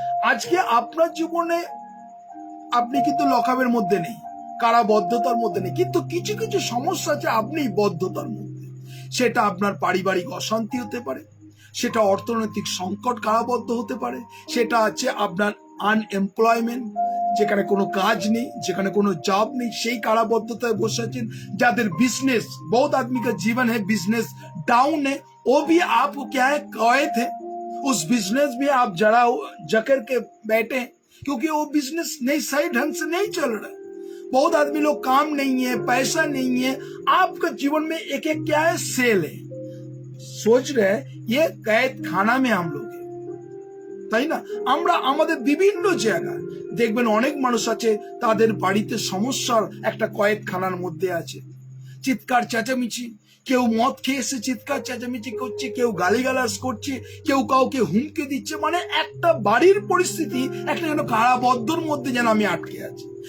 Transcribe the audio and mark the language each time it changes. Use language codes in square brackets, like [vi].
[bn] আজকে আপনার জীবনে আপনি কিন্তু লকআপের মধ্যে নেই, কারাবদ্ধতার মধ্যে নেই, কিন্তু কিছু কিছু সমস্যা আছে আপনি বদ্ধতার মধ্যে। সেটা আপনার পারিবারিক অশান্তি হতে পারে, সেটা অর্থনৈতিক সংকট কারাবদ্ধ হতে পারে, সেটা আছে আপনার আনএমপ্লয়মেন্ট, যেখানে কোনো কাজ নেই, যেখানে কোনো জব নেই, সেই काराबद्धताয় বসে আছেন। যাদের [hi] বিজনেस, बहुत आदमी का जीवन है बिजनेस डाउन है, वो भी आप क्या है कैद है, उस बिजनेस में आप जकड़ के बैठे हैं, क्योंकि वो बिजनेस नहीं सही ढंग से नहीं चल रहा है। बहुत आदमी लोग काम नहीं है, पैसा नहीं है, आपका जीवन में एक एक क्या है, सेल है। सोच रहे हैं ये कैद खाना में हम लोग, [bn] তাই না? আমরা আমাদের বিভিন্ন জায়গায় দেখবেন অনেক মানুষ আছে তাদের বাড়িতে সমস্যার একটা কয়েদখানার মধ্যে আছে। চিৎকার চেঁচামেচি, কেউ মদ খেয়ে এসে চিৎকার চেঁচামেচি করছে, কেউ গালিগালাজ করছে, কেউ কাউকে হুমকি দিচ্ছে, মানে একটা বাড়ির পরিস্থিতি একটা যেন কারাবদ্ধর মধ্যে যেন আমি আটকে আছি।